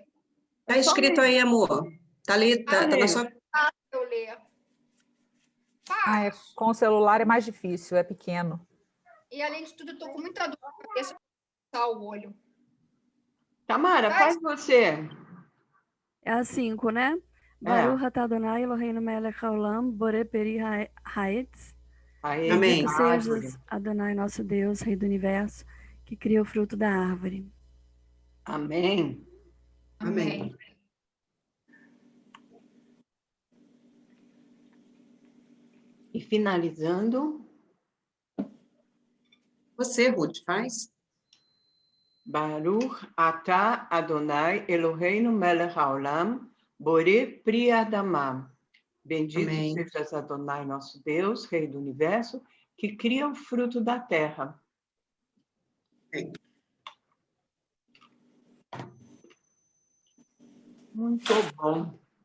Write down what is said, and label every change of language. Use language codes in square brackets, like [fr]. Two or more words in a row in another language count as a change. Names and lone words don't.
[pt] Tá escrito aí, amor. Tá ali, tá na sua... Eu ler. Com o celular é mais difícil, é pequeno. E, além de tudo, eu tô com muita dor na cabeça para o olho. Tamara, faz você. É a 5, né? [he] ברוך אתה אדוני אלוהינו מלך העולם בורא פרי הארץ. [pt] Amém. Bendito sejas, Adonai nosso Deus, Rei do Universo, que cria o fruto da árvore. Amém. Amém. E finalizando, você, Ruth, faz? [he] ברוך אתה אדוני אלוהינו מלך העולם בורא פרי האדמה. [pt] Bendito Amém. sejas Adonai, nosso Deus, Rei do Universo, que cria o fruto da terra. Amém. Muito bom.